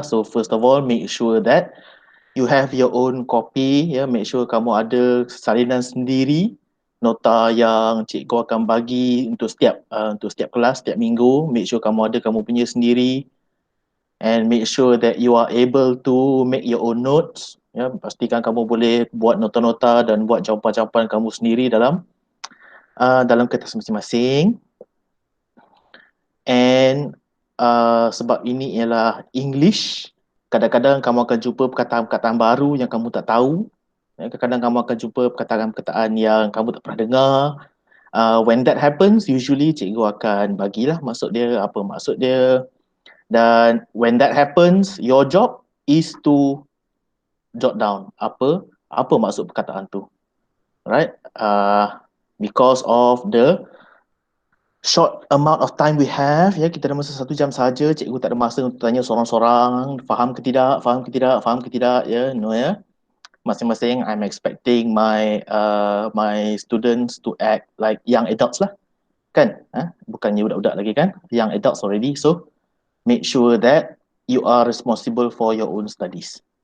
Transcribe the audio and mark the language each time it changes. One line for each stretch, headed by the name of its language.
English: So, first of all, make sure that you have your own copy.
Malay: Ya,
English: make sure
Malay: kamu ada salinan sendiri, nota yang cikgu akan bagi untuk setiap kelas, setiap minggu.
English: Make sure
Malay: kamu ada kamu punya sendiri,
English: and make sure that you are able to make your own notes.
Malay: Ya, pastikan kamu boleh buat nota-nota dan buat jawapan-jawapan kamu sendiri dalam kertas masing-masing. And sebab ini ialah English, kadang-kadang kamu akan jumpa perkataan-perkataan baru yang kamu tak tahu. Kadang-kadang kamu akan jumpa perkataan-perkataan yang kamu tak pernah dengar.
English: When that happens, usually
Malay: cikgu akan bagilah maksud dia, apa maksud dia. Dan
English: when that happens, your job is to jot down
Malay: apa maksud perkataan tu.
English: Right? Because of the short amount of time we have,
Malay: ya, kita ada masa 1 jam saja. Cikgu tak ada masa untuk tanya seorang-seorang faham ke tidak, faham ke tidak, faham ke tidak, ya, no, ya. Masing-masing
English: I'm expecting my students to act like young adults
Malay: lah, kan? Bukannya budak-budak lagi kan?
English: Young adults already. So make sure that you are responsible for your own studies.